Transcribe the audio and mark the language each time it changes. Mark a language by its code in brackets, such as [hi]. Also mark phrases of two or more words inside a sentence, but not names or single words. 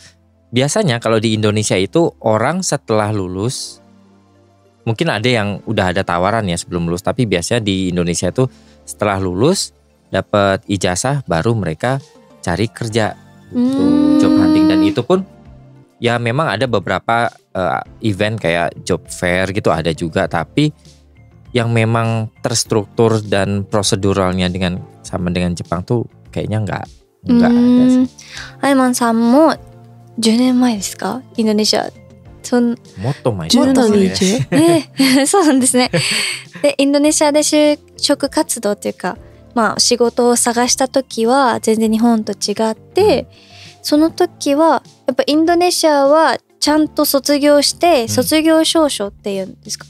[id] Biasanya kalau di Indonesia itu orang setelah lulus, mungkin ada yang udah ada tawaran ya sebelum lulus, tapi biasanya di Indonesia itu setelah lulus dapat ijazah baru mereka cari kerja, gitu, [en] job hunting. [id] Dan itu pun ya memang ada beberapa event kayak [en] job fair [id] gitu ada juga, tapi yang memang terstruktur dan proseduralnya sama dengan Jepang tuh kayaknya Enggak ada sih. [ja] アイマンさんも10年前ですか、インドネシア。もっと前 17 ですね。日そうなんですね。で、インドネシアで就職活動というか、まあ仕事を探した時は全然日本と違って、その時はやっぱインドネシアはちゃんと卒業して卒業証書っていうんですか、